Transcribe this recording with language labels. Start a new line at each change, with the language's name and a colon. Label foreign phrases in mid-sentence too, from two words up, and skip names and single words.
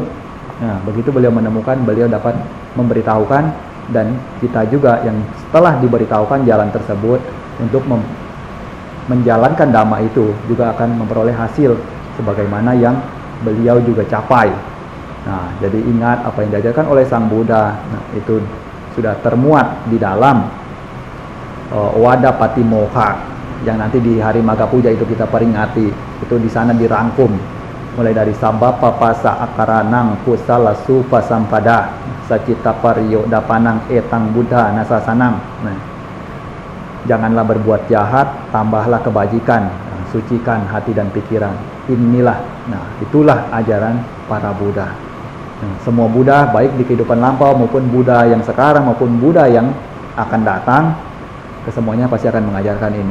Indonesian: Nah, begitu beliau menemukan, beliau dapat memberitahukan, dan kita juga yang setelah diberitahukan jalan tersebut untuk menjalankan dhamma itu juga akan memperoleh hasil sebagaimana yang beliau juga capai. Nah, jadi ingat apa yang diajarkan oleh Sang Buddha. Nah, itu sudah termuat di dalam Wada Patimokkha yang nanti di hari Magga Puja itu kita peringati. Itu di sana dirangkum mulai dari
Pali: sabba papasa akaranang kusala supa sampada sacita pariyo dapanang etang buddha nasasanang.
Indonesian: Nah, janganlah berbuat jahat, tambahlah kebajikan, sucikan hati dan pikiran. Inilah, nah itulah ajaran para Buddha. Nah, semua Buddha, baik di kehidupan lampau maupun Buddha yang sekarang maupun Buddha yang akan datang, kesemuanya pasti akan mengajarkan ini.